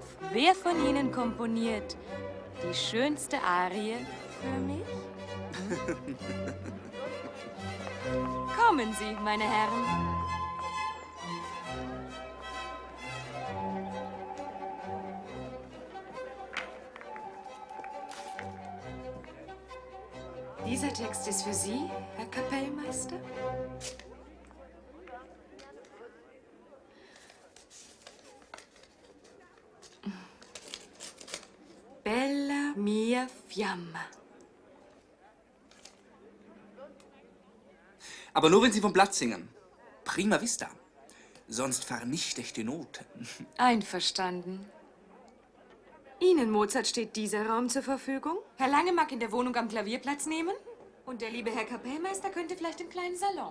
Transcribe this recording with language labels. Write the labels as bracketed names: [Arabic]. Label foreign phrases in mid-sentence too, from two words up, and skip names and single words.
[German] Wer von Ihnen komponiert die schönste Arie für mich? Kommen Sie, meine Herren. Dieser Text ist für Sie, Herr Kapellmeister? [Italian] Bella mia fiamma. [German] Aber nur, wenn Sie vom Blatt singen. [Italian] Prima vista. [German] Sonst vernichte ich die Noten. Einverstanden. Ihnen, Mozart, steht dieser Raum zur Verfügung. Herr Lange mag in der Wohnung am Klavier Platz nehmen. Und der liebe Herr Kapellmeister könnte vielleicht im kleinen Salon.